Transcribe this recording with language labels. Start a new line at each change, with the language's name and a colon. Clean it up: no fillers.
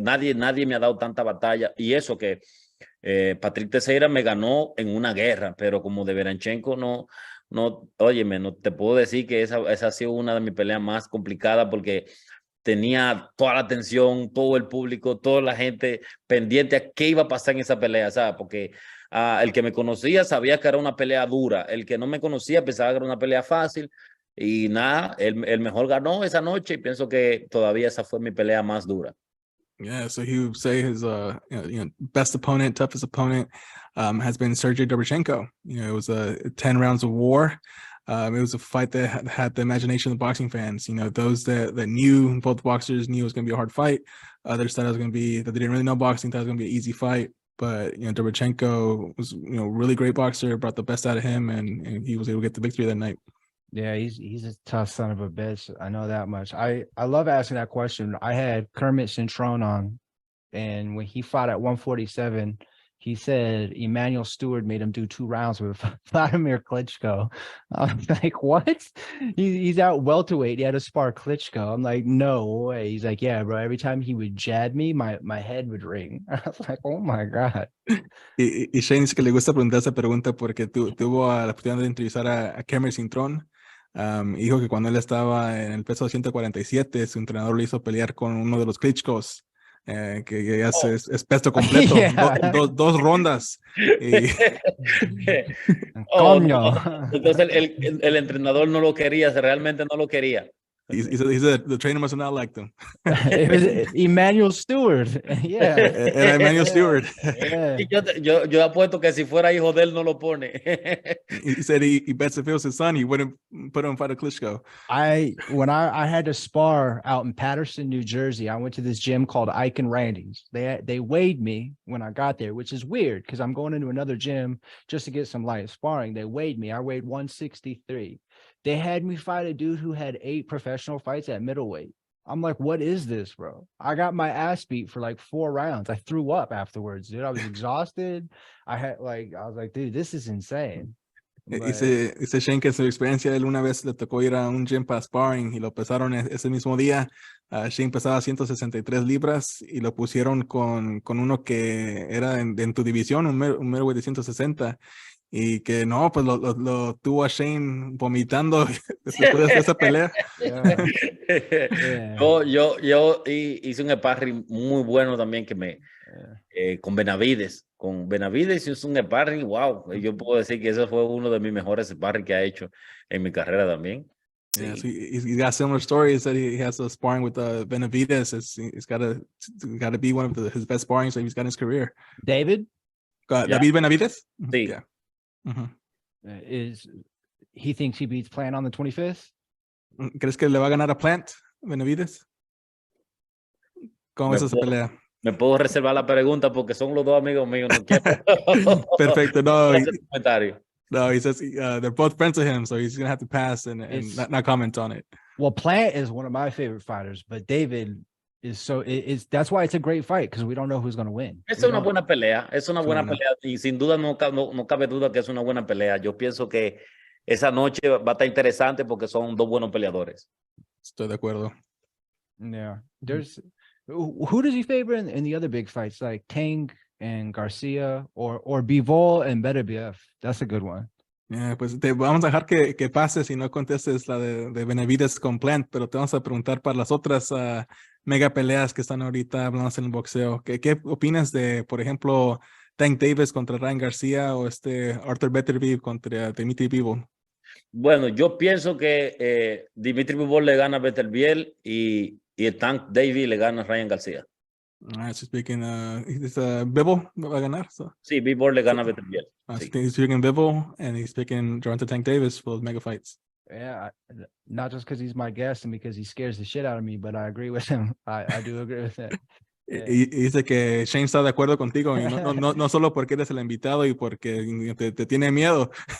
Spanish: Nadie me ha dado tanta batalla. Y eso que Patrick Teixeira me ganó en una guerra, pero como Deverenchenko óyeme, no te puedo decir que esa ha sido una de mis peleas más complicadas porque tenía toda la atención, todo el público, toda la gente pendiente a qué iba a pasar en esa pelea, ¿sabes? Porque el que me conocía sabía que era una pelea dura, el que no me conocía pensaba que era una pelea fácil y nada, el mejor ganó esa noche y pienso que todavía esa fue mi pelea más dura.
English: Yeah, so he would say his best opponent, toughest opponent has been Sergey Dobrychenko. You know, it was 10 rounds of war. It was a fight that had the imagination of the boxing fans. You know, those that knew, both boxers knew it was going to be a hard fight. Others thought it was going to be, that they didn't really know boxing, thought it was going to be an easy fight. But, you know, Dobrychenko was, you know, really great boxer, brought the best out of him, and he was able to get the victory that night. Yeah, he's a tough son of a bitch. I know that much. I love asking that question. I had Kermit Cintrone on, and when he fought at 147, he said Emmanuel Stewart made him do 2 rounds with Vladimir Klitschko. I was like, what? He's out welterweight. He had to spar Klitschko. I'm like, no way. He's like, yeah, bro. Every time he would jab me, my head would ring. I was like, oh my God.
Spanish: Y Shane dice que le gusta preguntar esa pregunta porque tuvo la oportunidad de entrevistar a Kermit Cintrone. Dijo que cuando él estaba en el peso de 147, su entrenador le hizo pelear con uno de los Klitschkos, que ya es peso completo,
English: Yeah.
Spanish: dos rondas. Y... No. Entonces el entrenador no lo quería, realmente no lo quería.
English: He said the trainer must have not liked him. It was Emmanuel Stewart. Yeah.
Spanish: Era Emmanuel Stewart.
English: Yeah.
Spanish: Yo apuesto que si fuera hijo de él no lo pone.
English: He said he bets if it was his son, he wouldn't put him in fight a Klitschko. When I had to spar out in Patterson, New Jersey, I went to this gym called Ike and Randy's. They weighed me when I got there, which is weird because I'm going into another gym just to get some light sparring. They weighed me. I weighed 163. They had me fight a dude who had 8 professional fights at middleweight. I'm like, what is this, bro? I got my ass beat for like 4 rounds. I threw up afterwards, dude. I was exhausted. I was like, dude, this is insane.
Spanish: Dice Shane que en su experiencia él una vez le tocó ir a un gym para sparring y lo pesaron ese mismo día. Shane pesaba 163 libras y lo pusieron con uno que era en tu división, un middleweight de 160. Y que no, pues lo tuvo a Shane vomitando después de esa pelea. Yeah. Yo hice un sparring muy bueno también con Benavides. Con Benavides hice un sparring, wow. Yo puedo decir que ese fue uno de mis mejores sparring que ha hecho en mi carrera también.
English: Yeah, so he's got similar stories that he has a sparring with Benavides. It's got to be one of his best sparring that he's got in his career. David? David Benavides?
Spanish: Sí.
English: Yeah. Mm-hmm. Is he thinks he beats Plant on the 25th?
Spanish: ¿Crees que le va a ganar a Plant, Benavides? ¿Cómo ves esa pelea? Me puedo reservar la pregunta porque son los dos amigos míos. No quiero. Perfecto. No, comentario.
English: No, he says they're both friends of him, so he's gonna have to pass and not comment on it. Well, Plant is one of my favorite fighters, but David is that's why it's a great fight, because we don't know who's going to win.
Spanish: Es una buena pelea, y sin duda no cabe duda que es una buena pelea. Yo pienso que esa noche va a estar interesante porque son dos buenos peleadores. Estoy de acuerdo.
English: Yeah. Who does he favor in the other big fights, like Tang and Garcia, or Bivol and Beterbiev? That's a good one.
Spanish: Yeah, pues te vamos a dejar que pases y no contestes la de Benavides con Plant, pero te vamos a preguntar para las otras mega peleas que están ahorita hablando en el boxeo. ¿Qué opinas de, por ejemplo, Tank Davis contra Ryan García o Arthur Beterbiev contra Dimitri Bivol? Bueno, yo pienso que Dimitri Bivol le gana a Beterbiev y el Tank Davis le gana a Ryan García.
English: So speaking,
Spanish: Bivol va a ganar. So. Sí, Bivol le gana a Beterbiev. Sí.
English: So he's picking Bivol and he's picking Gervonta Tank Davis for those mega fights. Yeah, not just because he's my guest and because he scares the shit out of me, but I agree with him. I do agree with that. Yeah.
Spanish: Y dice que Shane está de acuerdo contigo, y no solo porque eres el invitado y porque te tiene miedo.